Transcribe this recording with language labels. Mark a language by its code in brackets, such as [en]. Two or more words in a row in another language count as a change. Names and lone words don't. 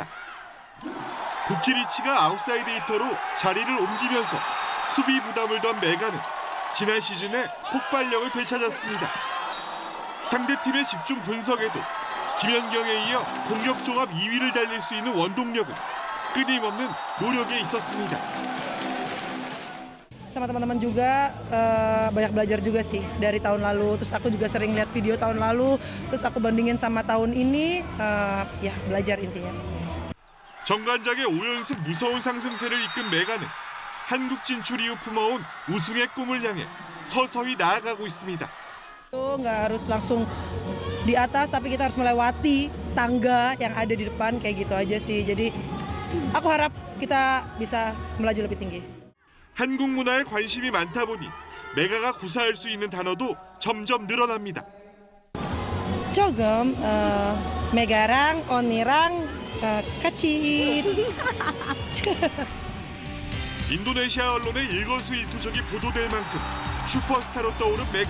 [ko] 부키리치가 아웃사이드 히터로 자리를 옮기면서 수비 부담을 던 메가는 지난 시즌에 폭발력을 되찾았습니다. 상대팀의 집중 분석에도 김연경에 이어 공격 종합 2위를 달릴 수 있는 원동력은 끊임없는 노력에 있었습니다. [id] Sama teman-teman juga banyak belajar juga sih dari tahun lalu. Terus aku juga sering lihat video tahun lalu. Terus aku bandingin sama tahun ini, ya belajar intinya. [ko] 정관장의 5연승 무서운 상승세를 이끈 메가는 한국 진출 이후 품어온 우승의 꿈을 향해 서서히 나아가고 있습니다. [id] Nggak harus langsung di atas, tapi kita harus melewati tangga yang ada di depan kayak gitu aja sih. Jadi aku harap kita bisa melaju lebih tinggi. [ko] 한국 문화에 관심이 많다 보니 메가가 구사할 수 있는 단어도 점점 늘어납니다. 조금, 메가랑, 언니랑, 같이. 인도네시아 언론의 일거수일투족이 보도될 만큼 슈퍼스타로 떠오른 메가.